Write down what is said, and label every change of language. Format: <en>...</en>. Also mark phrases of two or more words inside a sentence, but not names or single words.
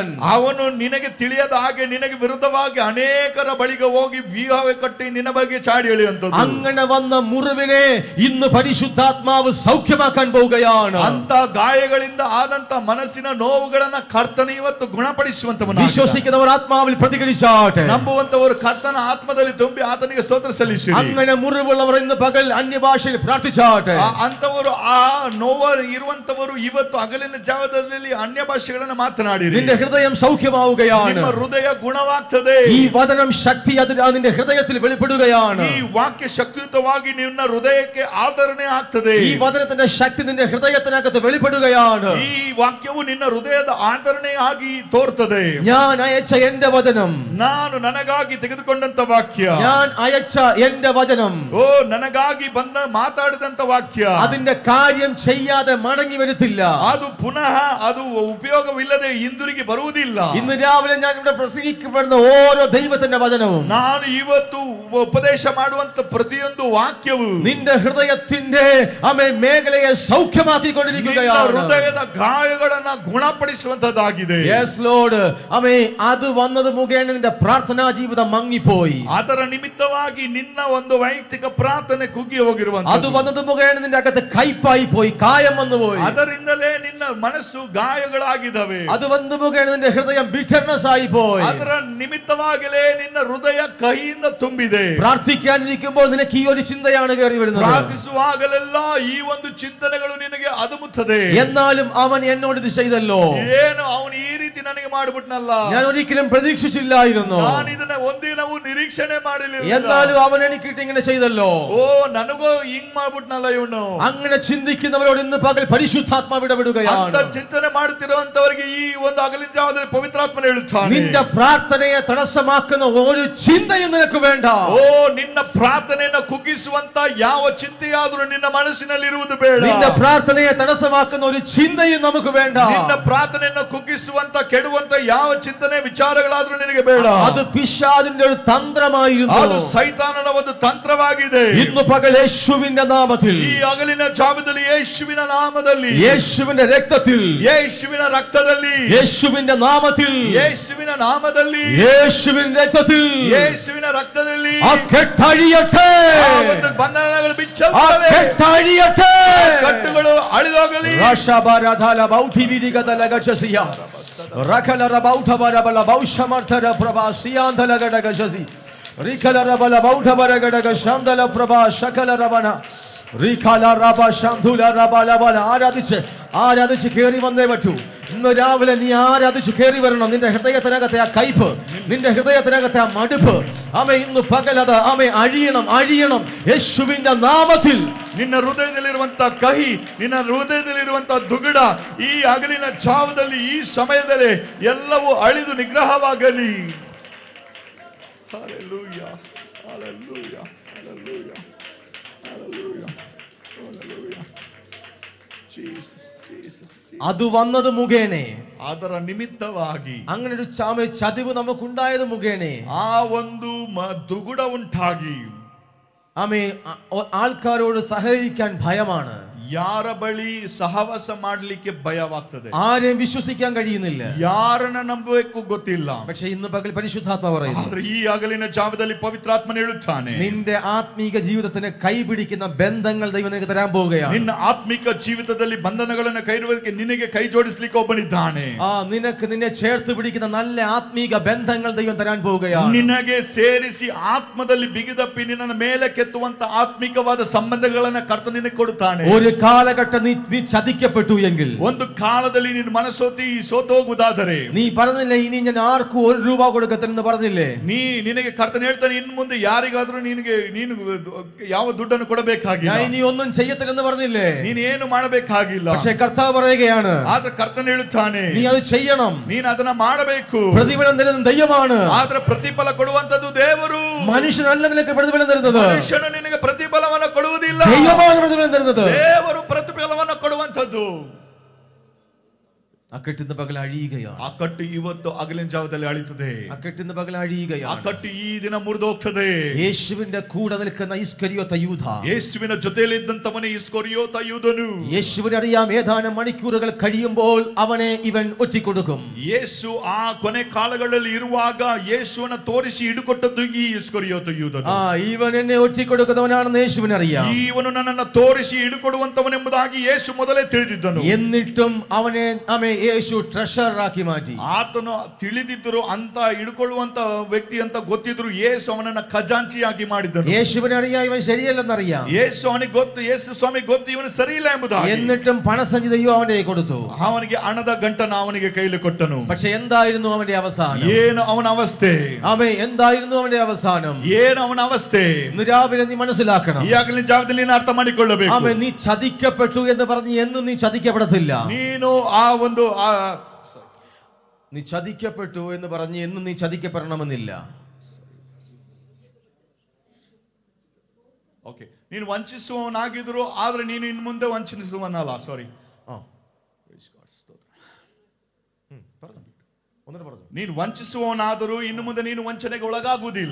<kn>ಅವನು ನಿನಗೆ ತಿಳಿಯದ ಹಾಗೆ ನಿನಗೆ ವಿರುದ್ಧವಾಗಿ ಅನೇಕರ ಬಳಿಗೆ ಹೋಗಿ ವ್ಯೂಹವೇ ಕಟ್ಟಿ ನಿನ್ನ ಬಗ್ಗೆ ಚಾಡಿ ಎಳೆಯುವಂತದ್ದು.</kn> <ml>അങ്ങനെ വന്ന മുറിവിനെ ഇന്ന് പരിശുദ്ധാത്മാവ് സൗഖ്യമാക്കാൻ പോവുകയാണ്.</ml> <kn>ಅಂತ ಗಾಯಗಳಿಂದ ಆದಂತ ಮನಸ್ಸಿನ ನೋವುಗಳನ್ನ ಕರ್ತನ ಇವತ್ತು ಗುಣಪಡಿಸುವಂತವನು.</kn> <ml>വിശ്വസിക്കുന്നവർ ആത്മാവിൽ പ്രതികരിച്ചാട്ടെ.</ml> <kn>ನಂಬುವಂತವರು ಕರ್ತನ ಆತ್ಮದಲ್ಲಿ ತುಂಬಿ ಆತನಿಗೆ ಸ್ತೋತ್ರ ಸಲ್ಲಿಸಿ.</kn> <ml>അങ്ങനെ മുറിവുള്ളവർ ഇന്ന് പകൽ അന്യഭാഷയിൽ പ്രാർത്ഥിച്ചാട്ടെ.</ml> <kn>ಅಂತವರು ಆ ನೋವು ಇರುವಂತವರು ಇವತ್ತು ಹಗಲಿನ ಜಾವದಲ್ಲಿ ಅನ್ಯ ಭಾಷೆಗಳನ್ನು ಮಾತನಾಡಿರಿ.</kn> <ml>നിന്റെ ഹൃദയം സൗഖ്യമാവുകയാണ്.</ml> <kn>ನಿಮ್ಮ ಹೃದಯ ಗುಣವಾಗ್ತದೆ.</kn> <ml>ഈ വചനം ശക്തി നിന്റെ ഹൃദയത്തിൽ വെളിപ്പെടുകയാണ്.</ml> <kn>ಈ ವಾಕ್ಯ ಶಕ್ತಿಯುತವಾಗಿ ನಿನ್ನ ಹೃದಯಕ್ಕೆ ಆಧರಣೆ ಆಗ್ತದೆ.</kn> <ml>ഈ വചനത്തിന്റെ ശക്തി നിന്റെ ഹൃദയത്തിനകത്ത് വെളിപ്പെടുകയാണ്.</ml> <kn>ಈ ವಾಕ್ಯವು ನಿನ್ನ ಹೃದಯದ ಆಧರಣೆ ಆಗಿ ತೋರ್ತದೆ.</kn> <ml>ഞാൻ അയച്ച എന്റെ വചനം,</ml> <kn>ನಾನು ನನಗಾಗಿ ತೆಗೆದುಕೊಂಡಂತ ವಾಕ್ಯ,</kn> <ml>ഞാൻ അയച്ച എന്റെ വചനം,</ml> <kn>ಓ ನನಗಾಗಿ ಬಂದ ಮಾತಾಡಿದಂತ ವಾಕ್ಯ,</kn> <ml>അതിന്റെ കാര്യം ചെയ്യാതെ മടങ്ങി വരത്തില്ല.</ml> <kn>ಅದು ಪುನಃ ಅದು ಉಪಯೋಗವಿಲ್ಲದೆ ಹಿಂದಿರುಗಿ ಬರುವುದಿಲ್ಲ.</kn> <ml>ഇന്ന് രാവിലെ ഞാൻ ഇവിടെ പ്രസംഗിക്കപ്പെടുന്ന ഓരോ ദൈവത്തിന്റെ വചനവും,</ml> <kn>ನಾನು ಇವತ್ತು ಉಪದೇಶ ಮಾಡುವಂತ ಪ್ರತಿಯೊಂದು ವಾಕ್ಯವು</kn> <ml>നിന്റെ ഹൃദയത്തിന്റെ മേഖലയെ സൗഖ്യമാക്കിക്കൊണ്ടിരിക്കുകയാണ്.</ml> <kn>ಹೃದಯದ ಗಾಯಗಳನ್ನ ಗುಣಪಡಿಸುವಂತದ್ದಾಗಿದೆ.</kn> <en>Yes Lord.</en> <ml>അത് വന്നത് മുഖേന നിന്റെ പ്രാർത്ഥനാ ജീവിതം മങ്ങിപ്പോയി.</ml> <kn>ಅದರ ನಿಮಿತ್ತವಾಗಿ ನಿನ್ನ ಒಂದು ವೈಯಕ್ತಿಕ ಪ್ರಾರ್ಥನೆ ಕುಗ್ಗಿ ಹೋಗಿರುವಂತ,</kn> <ml>അത് വന്നത് മുഖേന നിന്റെ അകത്ത് കയ്പായി പോയി, കായം വന്നുപോയി.</ml> <kn>ಅದರಿಂದಲೇ ನಿನ್ನ ಮನಸ್ಸು ಗಾಯಗಳಾಗಿದ್ದಾವೆ.</kn> <ml>അത് വന്നത് മുഖേന നിന്റെ ഹൃദയം bitterness ആയി പോയി.</ml> <kn>ಅದರ ನಿಮಿತ್ತವಾಗಲೇ ನಿನ್ನ ಹೃದಯ ಕಹಿಯಿಂದ ತುಂಬಿದೆ.</kn> <ml>പ്രാർത്ഥിക്കാനിരിക്കുമ്പോൾ നിനക്ക് ഈ ഒരു ചിന്തയാണ് കയറി വരുന്നത്.</ml> <kn>ಪ್ರಾರ್ಥಿಸುವಾಗಲೆಲ್ಲ ಈ ಒಂದು ಚಿಂತನೆಗಳು ನಿನಗೆ ಅದುಮುತ್ತದೆ.</kn> <ml>എന്നാലും അവൻ എന്നോട് ഇത് ചെയ്തല്ലോ,</ml> <kn>ಏನು ಅವನು ಈ ರೀತಿ ನನಗೆ ಮಾಡಿಬಿಟ್ನಲ್ಲ,</kn> <ml>ഞാൻ ഒരിക്കലും പ്രതീക്ഷിച്ചില്ലായിരുന്നു,</ml> <kn>ನಾನು ಇದನ್ನ ಒಂದಿನವೂ ನಿರೀಕ್ಷಣೆ ಮಾಡಲಿಲ್ಲ,</kn> <ml>എന്നാലും അവൻ എനിക്കിട്ട് ഇങ്ങനെ ചെയ്തല്ലോ,</ml> <kn>ಓ ನನಗೂ ಹಿಂಗ್ ಮಾಡ್ಬಿಟ್ನಲ್ಲ ಇವನು.</kn> <ml>അങ്ങനെ ചിന്തിക്കുന്നവരോട് ഇന്ന് പകൽ പരിശുദ്ധാത്മാവ് ഇടപെടുകയാണ്.</ml> <kn>ಅಂತ ಚಿಂತನೆ ಮಾಡುತ್ತಿರುವಂತವರಿಗೆ ಈ ಒಂದು ಹಗಲಿನ ಜಾವದಲ್ಲಿ ಪವಿತ್ರಾತ್ಮನ ಹೇಳುತ್ತಾನೆ,</kn> <ml>നിന്റെ പ്രാർത്ഥനയെ തടസ്സമാക്കുന്ന ഒരു ചിന്തയും നിനക്ക് വേണ്ട.</ml> <kn>ಓ ನಿನ್ನ ಪ್ರಾರ್ಥನೆಯನ್ನು ಕುಗ್ಗಿಸುವಂತ ಯಾವ ಚಿಂತೆಯಾದರೂ ನಿನ್ನ ಮನಸ್ಸಿನಲ್ಲಿ ಇರುವುದು ಬೇಡ.</kn> <ml>നിന്റെ പ്രാർത്ഥനയെ തടസ്സമാക്കുന്ന ഒരു ചിന്തയും നമുക്ക് വേണ്ട.</ml> <kn>ನಿನ್ನ ಪ್ರಾರ್ಥನೆಯನ್ನು ಕುಗ್ಗಿಸುವಂತ ಕೆಡುವಂತ ಯಾವ ಚಿಂತನೆ ವಿಚಾರಗಳಾದ್ರೂ ನಿನಗೆ ಬೇಡ.</kn> <ml>അത് പിശാചിന്റെ ഒരു തന്ത്രമായിരുന്നു.</ml> <kn>ಅದು ಸೈತಾನನ ಒಂದು ತಂತ್ರವಾಗಿದೆ.</kn> <ml>ഇന്ന് പകൽ യേശുവിന്റെ നാമത്തിൽ,</ml> <kn>ಈ ಹಗಲಿನ ಜಾವದಲ್ಲಿ ಯೇಸುವಿನ ನಾಮದಲ್ಲಿ,</kn> <ml>യേശുവിന്റെ രക്തത്തിൽ,</ml> <kn>ಯೇಸುವಿನ ರಕ್ತದಲ್ಲಿ,</kn> <ml>യേശുവിന്റെ നാമത്തിൽ,</ml> <kn>ಯೇಸುವಿನ ನಾಮದಲ್ಲಿ,</kn> <ml>യേശുവിന്റെ രക്തത്തിൽ</ml> <kn>ಯೇಸುವಿನ ರಕ್ತದಲ್ಲಿ</kn> <ml>ആ കെട്ടഴിയട്ടെ,</ml> <kn>ಆ ಒಂದು ಬಂಧನಗಳು</kn> <ml>ആ</ml> <kn>ಬಿಚ್ಚಲ್ಪಡಲಿ,</kn> <ml>കെട്ടഴിയട്ടെ.</ml> <kn>ಕಟ್ಟುಗಳು ಅಳಿದೋಗಲಿ. ರಾಶಬಾರಧಾಲ ಬೌಠಿವಿದಿಗದ ಲಗಚಸಿಯ ರಖಲರ ಬೌಠಬರಬಲ ಬೌಷಮರ್ಥರ ಪ್ರಭಾ ಸಿಯಾಂಧಲ ಗಡಗಶಸಿ ರಿಖಲರ ಬಲ ಬೌಠಬರ ಗಡಗ ಶಾಂಧಲ ಪ್ರಭಾ ಶಕಲ ರವಣ ರಿಖಲ ರಬ ಶಾಂಧುಲ ರಬಲಬಲ</kn> <ml>ആരാധിച്ച് കയറി വന്നേ പറ്റൂ. ഇന്ന് രാവിലെ നീ ആരാധിച്ച് കയറി വരണം. നിന്റെ ഹൃദയത്തിനകത്തെ ആ കയ്പ്, നിന്റെ ഹൃദയത്തിനകത്തെ ആ മടുപ്പ്, ഇന്ന് പകലത് അഴിയണം യേശുവിന്റെ നാമത്തിൽ.</ml> <kn>ನಿನ್ನ ಹೃದಯದಲ್ಲಿರುವಂತ ಕಹಿ, ನಿನ್ನ ಹೃದಯದಲ್ಲಿರುವಂತ ದುಗುಡ ಈ ಹಗಲಿನ ಜಾವದಲ್ಲಿ, ಈ ಸಮಯದಲ್ಲಿ ಎಲ್ಲವೂ ಅಳಿದು ನಿಗ್ರಹವಾಗಲಿ.</kn> <en>Hallelujah, hallelujah, hallelujah, hallelujah, hallelujah. Jesus, Jesus, Jesus.</en> <ml>അത് വന്നത് മുഖേനെ,</ml> <kn>ಅದರ ನಿಮಿತ್ತವಾಗಿ</kn> <ml>അങ്ങനെ ഒരു ചതിവ് നമുക്കുണ്ടായത് മുഖേനെ</ml> <kn>ಆ ಒಂದು ದುಗುಡ ಉಂಟಾಗಿ</kn> <ml>ആൾക്കാരോട് സഹകരിക്കാൻ ഭയമാണ്.</ml> <kn>ಯಾರ ಬಳಿ ಸಹವಾಸ ಮಾಡಲಿಕ್ಕೆ ಭಯವಾಗ್ತದೆ.</kn> <ml>ആരെയും വിശ്വസിക്കാൻ കഴിയുന്നില്ല.</ml> <kn>ಯಾರನ್ನ ನಂಬಬೇಕು ಗೊತ್ತಿಲ್ಲ.</kn> <ml>പക്ഷേ ഇന്ന് പകൽ പരിശുദ്ധാത്മാവ് പറയുന്നു,</ml> <kn>ಆದ್ರೆ ಈ ಹಗಲಿನ ಜಾವದಲ್ಲಿ ಪವಿತ್ರಾತ್ಮನ ಹೇಳುತ್ತಾನೆ,</kn> <ml>നിന്റെ ആത്മീക ജീവിതത്തിന് കൈപിടിക്കുന്ന ബന്ധങ്ങൾ ദൈവം നിനക്ക് തരാൻ പോവുകയാണ്.</ml> <kn>ನಿನ್ನ ಆತ್ಮಿಕ ಜೀವಿತದಲ್ಲಿ ಬಂಧನಗಳನ್ನು ಕೈರುವುದಕ್ಕೆ ನಿನಗೆ ಕೈ ಜೋಡಿಸಲಿಕ್ಕೆ ಒಬ್ಬನಿದ್ದಾನೆ.</kn> <ml>നിന്നെ ചേർത്ത് പിടിക്കുന്ന നല്ല ആത്മീക ബന്ധങ്ങൾ ദൈവം തരാൻ പോവുകയാണ്.</ml> <kn>ನಿನಗೆ ಸೇರಿಸಿ ಆತ್ಮದಲ್ಲಿ ಬಿಗಿದಪ್ಪಿ ನಿನ್ನ ಮೇಲೆ ಕೆತ್ತುವಂತ ಆತ್ಮಿಕವಾದ ಸಂಬಂಧಗಳನ್ನು ಕರ್ತನ ನಿನಗೆ ಕೊಡುತ್ತಾನೆ.</kn> <ml>ഒരു കാലഘട്ടം നീ ചതിക്കപ്പെട്ടു എങ്കിൽ,</ml> <kn>ಒಂದು ಕಾಲದಲ್ಲಿ ನೀನು ಮನಸೋತಿ ಸೋತು ಹೋಗುವುದಾದರೆ,</kn> <ml>നീ പറഞ്ഞില്ലേ ഇനി ഞാൻ ആർക്കും ₹1 കൊടുക്കത്തില്ലെന്ന് പറഞ്ഞില്ലേ,</ml> <kn>ನಿನಗೆ ಕರ್ತನ ಹೇಳ್ತಾನೆ, ಇನ್ನು ಮುಂದೆ ಯಾರಿಗಾದ್ರೂ ನೀನು ಯಾವ ದುಡ್ಡನ್ನು ಕೊಡಬೇಕಾಗಿಲ್ಲ,</kn> <ml>ഞാൻ ഇനി ഒന്നും ചെയ്യത്തില്ലെന്ന് പറഞ്ഞില്ലേ,</ml> <kn>ನೀನು ಏನು ಮಾಡಬೇಕಾಗಿಲ್ಲ.</kn> <ml>പക്ഷേ കർത്താവ് പറയുകയാണ്,</ml> <kn>ಆದ್ರೆ ಕರ್ತನ ಹೇಳುತ್ತಾನೆ,</kn> <ml>നീ അത് ചെയ്യണം.</ml> <kn>ನೀನು ಅದನ್ನ ಮಾಡಬೇಕು.</kn> <ml>പ്രതിഫലം തരുന്നത് ദൈവമാണ്.</ml> <kn>ಆದ್ರೆ ಪ್ರತಿಫಲ ಕೊಡುವಂತದ್ದು ದೇವರು.</kn> <ml>മനുഷ്യനല്ല നിനക്ക് പ്രതിഫലം തരുന്നത്.</ml> <kn>ಮನುಷ್ಯನು ನಿನಗೆ ಪ್ರತಿಫಲವನ್ನು ಕೊಡುವುದಿಲ್ಲ,</kn> <ml>ദൈവമാണ് പ്രതിഫലം തരുന്നത്.</ml> <kn>ದೇವರು ಪ್ರತಿಫಲವನ್ನು ಕೊಡುವಂತದ್ದು.</kn> <ml>ആ കെട്ടിന്ന് പകൽ അഴിയുകയാണ്.</ml> <kn>ಆ ಕಟ್ಟು ಇವತ್ತು ಹಗಲಿನ ಜಾವದಲ್ಲಿ ಅಳಿತದೆ.</kn> <ml>ആ കെട്ടിന്ന് പകൽ അഴിയുകയാണ്.</ml> <kn>ಆ ಕಟ್ಟು ಈ ದಿನ ಮುರಿದೋಗ್ತದೆ.</kn> <ml>യേശുവിന്റെ കൂടെ നിൽക്കുന്ന ഇസ്കരിയോത്ത യൂദ,</ml> <kn>ಯೇಸುವಿನ ಜೊತೆಯಲ್ಲಿ ಇದ್ದಂತವನೇ ಇಸ್ಕರಿಯೋತ ಯೂದನು.</kn> <ml>യേശുവിനെ അറിയാം ഏതാനും മണിക്കൂറുകൾ കഴിയുമ്പോൾ അവനെ ഇവൻ ഒറ്റിക്കൊടുക്കും.</ml> <kn>ಯೇಸು ಆ ಕೊನೆ ಕಾಲಗಳಲ್ಲಿ ಇರುವಾಗ ಯೇಸುವನ್ನ ತೋರಿಸಿ ಹಿಡುಕೊಟ್ಟದ್ದು ಈ ಇಸ್ಕರಿಯೋತ ಯೂದನು.</kn> <ml>ഇവൻ എന്നെ ഒറ്റിക്കൊടുക്കുന്നവനാണെന്ന് യേശുവിനെ അറിയാം.</ml> <kn>ಇವನು ನನ್ನನ್ನು ತೋರಿಸಿ ಹಿಡುಕೊಡುವಂತವನೆಂಬುದಾಗಿ ಯೇಸು ಮೊದಲೇ ತಿಳಿದಿದ್ದನು.</kn> <ml>എന്നിട്ടും അവനെ യേശു ട്രഷർ ആക്കി മാറ്റി.</ml> <kn>ಆತನು ತಿಳಿದಿದ್ದರು, ಅಂತ ಹಿಡ್ಕೊಳ್ಳುವಂತ ವ್ಯಕ್ತಿ ಅಂತ ಗೊತ್ತಿದ್ರು, ಯೇಸು ಅವನನ್ನ ಖಜಾಂಚಿಯಾಗಿ ಮಾಡಿದ್ದನು.</kn> <ml>യേശുവിനെ അറിയാം ഇവൻ ശരിയല്ലെന്നറിയാം.</ml> <kn>ಯೇಸು ಅವನಿಗೆ ಗೊತ್ತು, ಯೇಸು ಸ್ವಾಮಿ ಗೊತ್ತು ಇವನು ಸರಿ ಇಲ್ಲ ಎಂಬುದಾಗಿ.</kn> <ml>എന്നിട്ടും പണസഞ്ചി ദൈവം അവനെ കൊടുത്തു.</ml> <kn>ಅವನಿಗೆ ಹಣದ ಗಂಟನ ಅವನಿಗೆ ಕೈಲಿ ಕೊಟ್ಟನು.</kn> <ml>പക്ഷെ എന്തായിരുന്നു അവന്റെ അവസാനം?</ml> <kn>ಏನು ಅವನ അവസ്ഥೆ?</kn> <ml>എന്തായിരുന്നു അവന്റെ അവസാനം?</ml> <kn>ಏನು ಅವನ അവസ്ഥೆ?</kn> <ml>ഇന്ന് രാവിലെ നീ മനസ്സിലാക്കണം.</ml> <kn>ಈಗಾಗಲೇ ಜಾಗದಲ್ಲಿ ನೀನು ಅರ್ಥ ಮಾಡಿಕೊಳ್ಳಬೇಕು.</kn> <ml>നീ ചതിക്കപ്പെട്ടു എന്ന് പറഞ്ഞ് എന്നും നീ ചതിക്കപ്പെടത്തില്ല.</ml> <kn>ನೀನು ಆ ಒಂದು</kn> <ml>നീ ചതിക്കപ്പെട്ടു എന്ന് പറഞ്ഞ് എന്നും നീ ചതിക്കപ്പെടണമെന്നില്ല.</ml> <kn>ಓಕೆ, ನೀನು ವಂಚಿಸುವವನಾಗಿದ್ರು ಆದ್ರೆ ನೀನು ಇನ್ನು ಮುಂದೆ ವಂಚಿಸುವನಲ್ಲ. ಸಾರಿ, ನೀನು ವಂಚಿಸುವವನಾದರೂ ಇನ್ನು ಮುಂದೆ ನೀನು ವಂಚನೆಗೆ ಒಳಗಾಗುವುದಿಲ್ಲ.</kn>